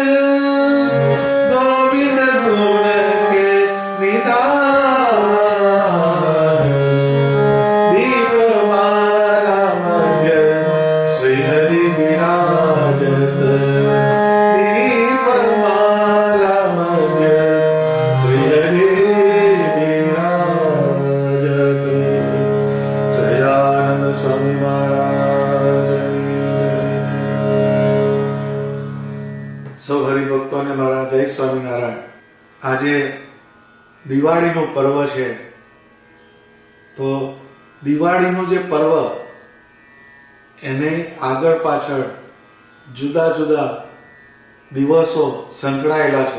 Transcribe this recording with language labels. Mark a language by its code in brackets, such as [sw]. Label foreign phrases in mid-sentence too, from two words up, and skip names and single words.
[hi] गोविंद गुण के निधान। दीपमाला मध्य श्री हरि विराजत। दीपमाला मध्य श्री हरि विराजत। [gu] સહજાનંદ સ્વામી મહારાજની જય। સૌ હરિભક્તોને મારા જય સ્વામિનારાયણ। આજે દિવાળીનું પર્વ છે, તો દિવાળીનું જે પર્વ એને આગળ પાછળ જુદા જુદા દિવસો સંકળાયેલા છે।